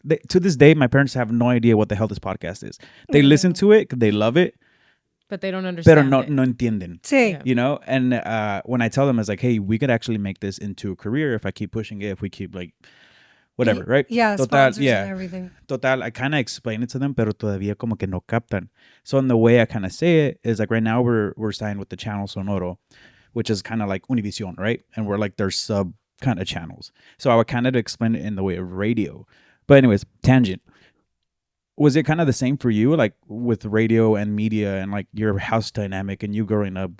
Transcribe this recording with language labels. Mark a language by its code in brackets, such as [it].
[en] To this day, my parents have no idea what the hell this podcast is. They listen to it, they love it. But they don't understand. [es] Pero no entienden. Sí. [en] You know? And when I tell them, it's like, hey, we could actually make this into a career if I keep pushing it, if we keep, like, whatever, right? Yeah, sponsors and everything. Total, I kind of explain it to them, [es] pero todavía como que no captan. [en] So in the way I kind of say it is, like, right now we're signed with the channel Sonoro, which is kind of like Univision, right? And we're like their sub kind of channels. So I would kind of explain it in the way of radio. But anyways, tangent. Was it kind of the same for you, like with radio and media and like your house dynamic and you growing up?